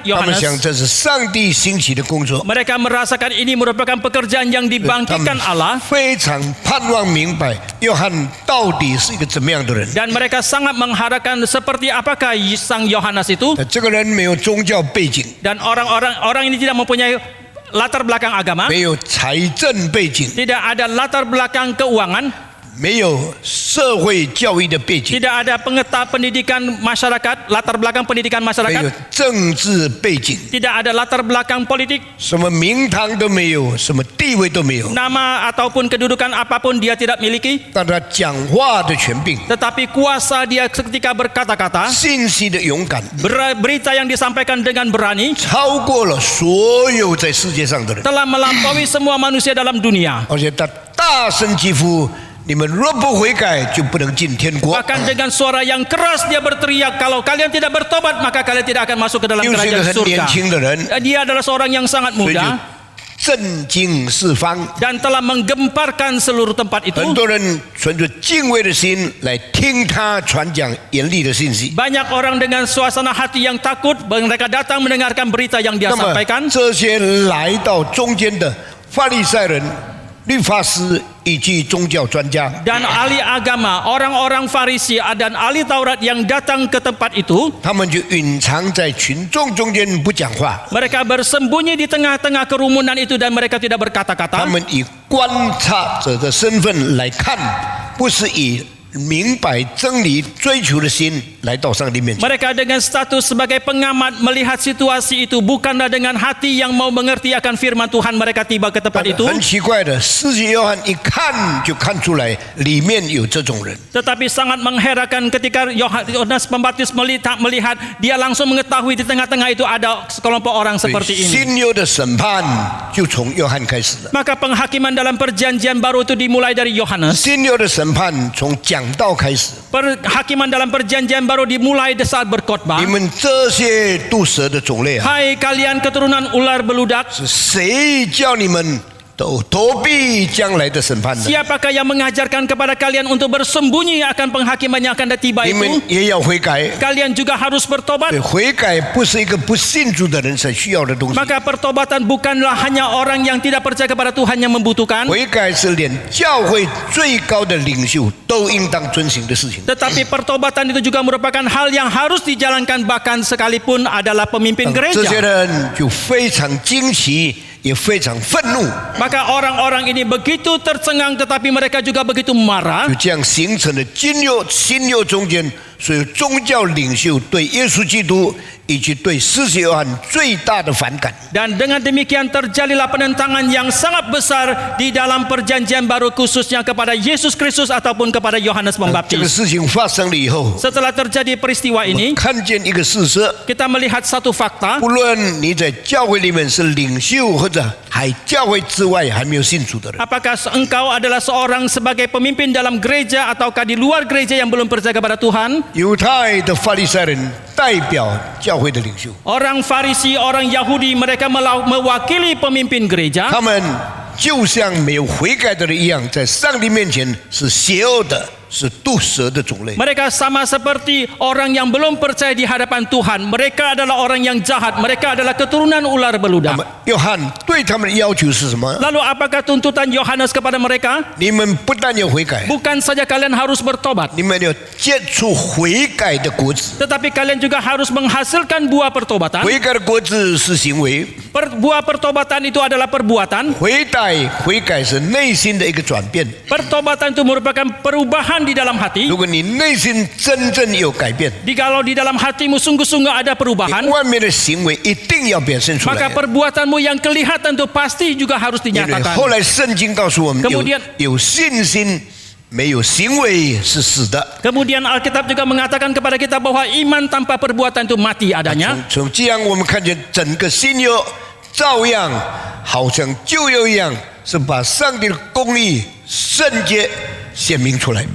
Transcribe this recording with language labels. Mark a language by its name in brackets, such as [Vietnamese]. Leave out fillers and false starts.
[Chinese] 他们 [Indonesian] Yohanes, [Chinese] 想这是上帝兴起的工作， [Indonesian] mereka merasakan ini merupakan pekerjaan yang [Chinese] 他们 [Indonesian] dibangkitkan Allah. [Chinese] 非常盼望明白约翰到底是一个怎么样的人。 [Indonesian] Dan mereka sangat mengharapkan seperti apakah sang Yohanes itu. [Chinese] 这个人没有宗教背景， [Indonesian] Dan orang ini tidak mempunyai latar belakang agama, [Chinese] 没有财政背景， [Indonesian] tidak ada latar belakang keuangan, [Chinese] 没有社会教育的背景， [Indonesian] tidak ada pendidikan masyarakat, latar belakang pendidikan [Chinese] 没有 [Indonesian] masyarakat, [Chinese] 政治背景， [Indonesian] tidak ada latar belakang politik, [Chinese] 什么名堂都没有，什么地位都没有， [Indonesian] nama ataupun kedudukan apapun dia tidak miliki. [Chinese] 但他讲话的权柄， [Indonesian] Tetapi kuasa dia ketika berkata-kata, [Chinese] 信息的勇敢， [Indonesian] berita yang disampaikan dengan berani, [Chinese] 超过了所有在世界上的人， [Indonesian] telah melampaui semua manusia dalam dunia. [Chinese] 而且他大声疾呼：你们若不悔改，就不能进天国。 [Indonesian] Bahkan dengan suara yang keras dia berteriak, kalau kalian tidak bertobat maka kalian tidak akan masuk ke dalam [Chinese] 又是一个 [Indonesian] kerajaan [Chinese] 很年 [Indonesian] surga. [Chinese] 轻的人， [Indonesian] Dia adalah seorang yang sangat [Chinese] 所以就 [Indonesian] muda [Chinese] 震惊四方。 [Indonesian] dan telah menggemparkan seluruh tempat itu. [Chinese] 很多人存着敬畏的心来听他传讲严厉的信息。 [Indonesian] Banyak orang dengan suasana hati yang takut, mereka datang mendengarkan berita yang dia [Chinese] 那么 [Indonesian] sampaikan. [Chinese] 这些来到中间的法利赛人、律法师以及宗教专家， [Indonesian] Dan ahli agama, orang-orang Farisi dan ahli Taurat yang datang ke tempat itu, [Chinese] 他们就隐藏在群众中间不讲话， [Indonesian] mereka bersembunyi di tengah-tengah kerumunan itu dan mereka tidak [Chinese] 他 [Indonesian] berkata-kata. [Chinese] 们以观察者的身份来看，不是以明白真理追求的心来到上帝面前。 [Indonesian] Mereka dengan status sebagai pengamat melihat situasi itu, bukanlah dengan hati yang mau mengerti akan firman Tuhan mereka tiba ke tempat itu. [Chinese] 很奇怪的，施洗约翰一看就看出来里面有这种人。 [Indonesian] Tetapi sangat mengherankan ketika Yohanes Pembaptis melihat, dia langsung mengetahui di tengah-tengah itu ada sekelompok orang [Chinese] 所以 [Indonesian] seperti ini. [Chinese] 新约的审判就从约翰开始了。 [Indonesian] Maka penghakiman dalam perjanjian baru itu dimulai dari Yohanes. [Chinese] 新约的审判从讲道开始。 [Indonesian] Perhakiman dalam perjanjian baru dimulai saat berkhotbah. [Chinese] 你们这些毒蛇的种类啊， [Indonesian] Hai kalian keturunan ular beludak, [Chinese] 是谁叫你们躲避将来的审判的？ [Indonesian] siapakah yang mengajarkan kepada kalian untuk bersembunyi akan penghakiman yang akan tiba [Chinese] 你们 [Indonesian] itu? [Chinese] 也要悔改。 [Indonesian] Kalian juga harus bertobat. [Chinese] 对，悔改不是一个不信主的人才需要的东西， [Indonesian] Maka pertobatan bukanlah hanya orang yang tidak percaya kepada Tuhan yang membutuhkan, [Chinese] 悔改是连教会最高的领袖都应当遵行的事情。 [Indonesian] tetapi pertobatan itu juga merupakan hal yang harus dijalankan bahkan sekalipun adalah pemimpin [Chinese] 这些 [Indonesian] gereja. [Chinese] 人就非常惊奇，也非常愤怒， [Indonesian] Maka orang-orang ini begitu tercengang tetapi mereka juga begitu marah. [Chinese] 就这样形成了新约中间所有宗教领袖对耶稣基督以及对施洗约翰最大的反感。 [Indonesian] Dan dengan demikian terjadilah penentangan yang sangat besar di dalam perjanjian baru khususnya kepada Yesus Kristus ataupun kepada Yohanes [Chinese] 这个 [Indonesian] Pembaptis. [Chinese] 事情发生了以后， [Indonesian] Setelah terjadi peristiwa ini, [Chinese] 看见一个事实， [Indonesian] kita melihat satu fakta. [Chinese] 不论你在教会里面是领袖，或者还教会之外还没有信主的人， [Indonesian] Apakah engkau adalah seorang sebagai pemimpin dalam gereja ataukah di luar gereja yang belum percaya kepada Tuhan? [Chinese] 犹太的法利赛人代表教会的领袖， Orang Farisi, orang Yahudi, mereka mewakili pemimpin gereja. 他们就像没有悔改的人一样，在上帝面前是邪恶的，是毒蛇的种类。 [Indonesian] Mereka sama seperti orang yang belum percaya di hadapan Tuhan. Mereka adalah orang yang jahat. Mereka adalah keturunan ular [Chinese] 那 [Indonesian] beludak. [Chinese] 么约翰对他们的要求是什么？ [Indonesian] Lalu apakah tuntutan Yohanes kepada mereka? [Chinese] 你们不但要悔改， [Indonesian] Bukan saja kalian harus bertobat, [Chinese] 你们要结出悔改的果子。 [Indonesian] tetapi kalian juga harus menghasilkan buah pertobatan. [Chinese] 悔改的果子是行为， [Indonesian] Buah pertobatan itu adalah perbuatan. [Chinese] 悔改是内心的一个转变。 [Indonesian] Pertobatan itu merupakan perubahan di dalam hati. [Chinese] 如果你内心真正有改变， [Indonesian] Kalau di dalam hatimu sungguh-sungguh ada perubahan, [Chinese] 外面的行为一定要表现出 [Indonesian] maka [Chinese] 来。 [Indonesian] perbuatanmu yang kelihatan itu pasti juga harus [Chinese] 因为 [Indonesian] dinyatakan. [Chinese] 后来圣经告诉我们， [Indonesian] Kemudian [Chinese] 有信心没有行为是死的。 [Indonesian] Kemudian Alkitab juga mengatakan kepada kita bahwa iman tanpa perbuatan itu mati adanya. [Chinese] 从这样我们看见整个新约照样好像旧约一样，是把上帝的公义、圣洁显明出来。